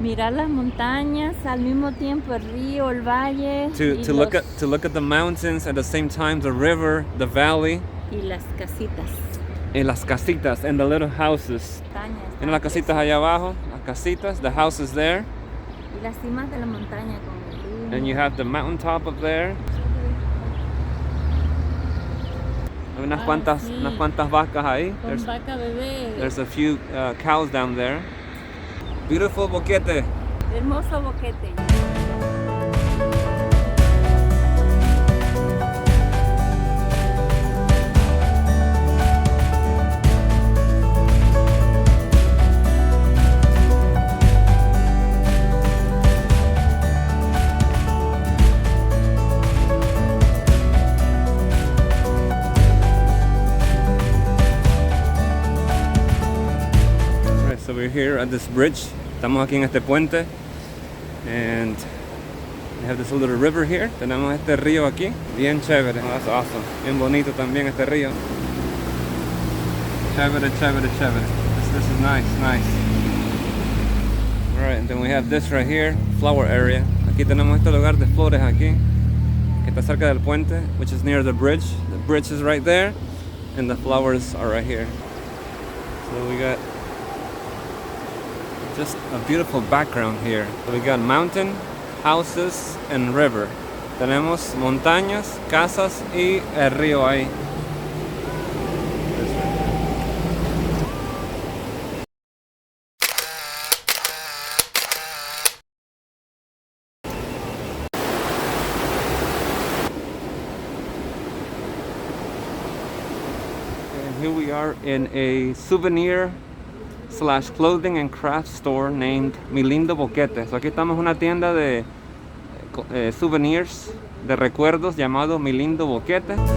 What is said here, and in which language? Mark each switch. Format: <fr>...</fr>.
<es>Mirar las montañas, al mismo tiempo el río, el valle.</es> <en>to look at the mountains at the same time the river, the valley,</en> <es>Y las casitas.</es> <en>and</en> <es>las casitas</es> <en>and the little houses.</en> <es>Montañas. En las casitas allá abajo, las casitas,</es> <en>the houses there,</en> <es>Y las cimas de la montaña con el río.</es> <en>and you have the mountaintop up there.</en> <es>Hay unas cuantas vacas ahí. Con vaca bebé.</es> <en>There's a few cows down there. Beautiful Boquete.</en> <es>Hermoso Boquete.</es> <en>So we're here at this bridge.</en> <es>Estamos aquí en este puente.</es> <en>And we have this little river here.</en> <es>Tenemos este río aquí. Bien chévere.</es> <en>Oh, that's awesome.</en> <es>Bien bonito también este río. Chévere, chévere, chévere.</es> <en>This is nice, nice. Alright, and then we have this right here. Flower area.</en> <es>Aquí tenemos este lugar de flores aquí. Que está cerca del puente.</es> <en>Which is near the bridge. The bridge is right there. And the flowers are right here. So we got just a beautiful background here. So we got mountain, houses, and river.</en> <es>Tenemos montañas, casas y el río ahí.</es> <en>And here we are in a souvenir / clothing and craft store named Mi Lindo Boquete.</en> <es>So aquí estamos en una tienda de souvenirs, de recuerdos llamado Mi Lindo Boquete.</es>